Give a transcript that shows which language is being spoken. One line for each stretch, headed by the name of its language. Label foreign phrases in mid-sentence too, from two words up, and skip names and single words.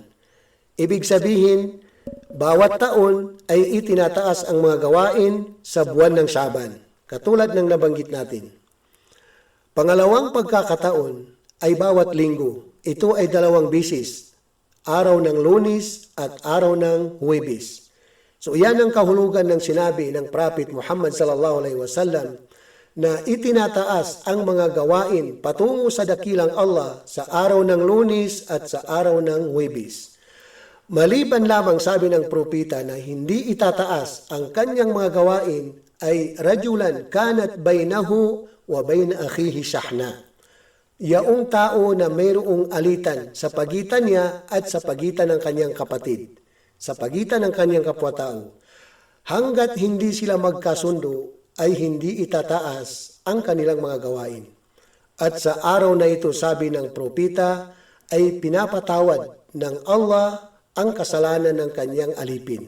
Filipino: Ibig sabihin, bawat taon ay itinataas ang mga gawain sa buwan ng Sha'ban, katulad ng nabanggit natin. Pangalawang pagkakataon ay bawat linggo. Ito ay 2 bisis, araw ng Lunes at araw ng Huwebes. So iyan ang kahulugan ng sinabi ng Prophet Muhammad
Arabic: صلى الله عليه وسلم
Filipino: na itinataas ang mga gawain patungo sa dakilang Allah sa araw ng Lunes at sa araw ng Huwebes. Maliban lamang, sabi ng propeta, na hindi itataas ang kanyang mga gawain ay
Arabic: رجلا كانت بينه وبين أخيه شحناء.
Filipino: Yaong tao na mayroong alitan sa pagitan niya at sa pagitan ng kanyang kapatid, sa pagitan ng kanyang kapwa-tao. Hanggat hindi sila magkasundo ay hindi itataas ang kanilang mga gawain. At sa araw na ito, sabi ng propeta, ay pinapatawad ng Allah ang kasalanan ng kanyang alipin.